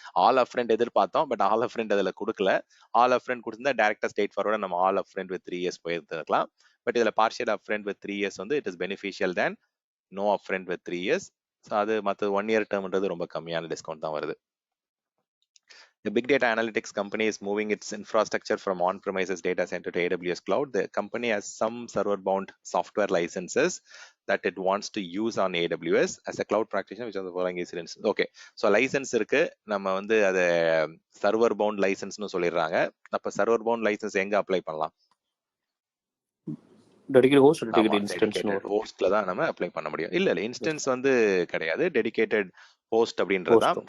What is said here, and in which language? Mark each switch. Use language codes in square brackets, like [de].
[ta] All upfront எதிர்பார்த்தோம், but all upfront அதுல கொடுக்கல. ஆல் அப்ஃப்ரண்ட் கொடுத்திருந்தா டைரக்டா ஸ்ட்ரெயிட் ஃபார்வர்டா நம்ம ஆல் அப்ஃப்ரண்ட் வித் 3 இயர்ஸ் போயிருக்கலாம். பட் இதுல பார்ஷியல் அப்ஃப்ரண்ட் வித் 3 இயர்ஸ் வந்து [en] It is beneficial than no upfront with 3 years. [ta] So அது மற்ற 1 இயர் டேர்ம்ன்றது ரொம்ப கம்மியான டிஸ்கவுண்ட் தான் வருது. [en] A big data analytics company is moving its infrastructure from on-premises data center to AWS cloud. The company has some server-bound software licenses that it wants to use on AWS. As a cloud practitioner, which are the following incidents? Okay, so license இருக்கு, [ta] நம்ம வந்து அதை server bound லைசன்ஸ்னு சொல்லிடுறாங்க. அப்ப server bound licence எங்க apply பண்ணலாம்? Dedicate host, dedicate instance ஹோஸ்ட்ல தான் நம்ம அப்ளை பண்ண முடியும். இல்ல இன்ஸ்டன்ஸ் வந்து கிடையாது, டெடிகேட்டட் ஹோஸ்ட் அப்படின்றது தான்.